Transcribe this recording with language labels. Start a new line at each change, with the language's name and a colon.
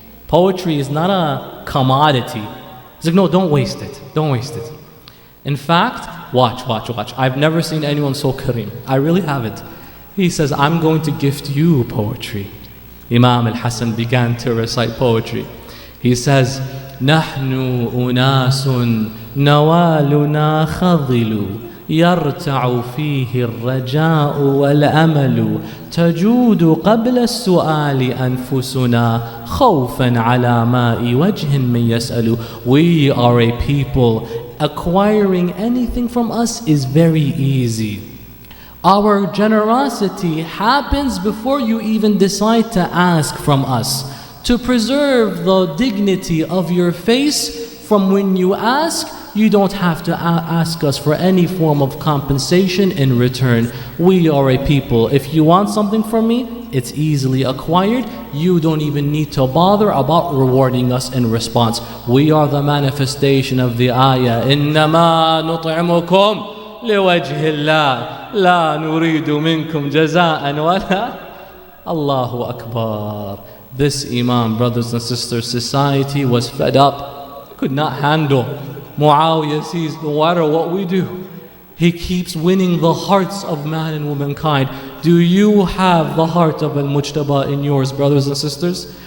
English: Poetry is not a commodity. He's like, no, don't waste it. Don't waste it. In fact, watch. I've never seen anyone so kareem. I really haven't. He says, I'm going to gift you poetry. Imam al-Hassan began to recite poetry. He says,
Arabic: نحن أناس نوالنا خضل يرتع فيه الرجاء والأمل تجود قبل السؤال أنفسنا خوفا على ماء وجه من يسأل.
English: We are a people. Acquiring anything from us is very easy. Our generosity happens before you even decide to ask from us. To preserve the dignity of your face from when you ask, you don't have to ask us for any form of compensation in return. We are a people. If you want something from me, it's easily acquired. You don't even need to bother about rewarding us in response. We are the manifestation of the ayah.
Arabic: إِنَّمَا نُطْعِمُكُمْ لِوَجْهِ اللَّهِ لَا نُرِيدُ مِنْكُمْ جَزَاءً وَلَا Allahu Akbar.
English: This Imam, brothers and sisters, society was fed up, could not handle. Muawiyah sees, no matter what we do, he keeps winning the hearts of man and womankind. Do you have the heart of Al-Mujtaba in yours, brothers and sisters?